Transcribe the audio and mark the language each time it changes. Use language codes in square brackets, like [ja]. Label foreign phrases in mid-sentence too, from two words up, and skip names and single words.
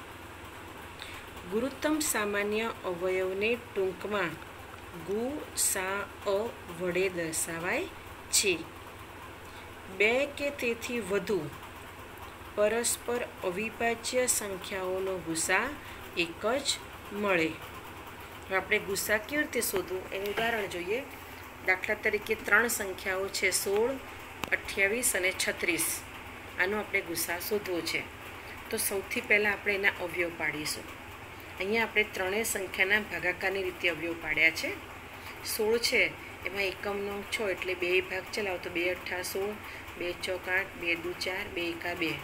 [gu] ગુરુત્તમ સામાન્ય અવયવને ટૂંકમાં ગુ.સા.અ વડે દર્શાવાય છે। બે કે તેથી વધુ પરસ્પર અવિભાજ્ય સંખ્યાઓનો ગુસા એક જ મળે। આપણે ગુસા કેવી રીતે શોધવું એનું ઉદાહરણ જોઈએ। દાખલા તરીકે 3 સંખ્યાઓ છે 16, 28 અને 36। આનો આપણે ગુસા શોધવો છે તો સૌથી પહેલાં આપણે એના અવયવ પાડીશું। અહીંયા આપણે ત્રણેય સંખ્યાના ભાગાકારની રીતે અવયવ પાડ્યા છે। 16 છે એમાં એકમનો 6 એટલે 2 ભાગ ચલાવો તો 2 × 8 16, 2 × 4 2 × 4 2 × 2।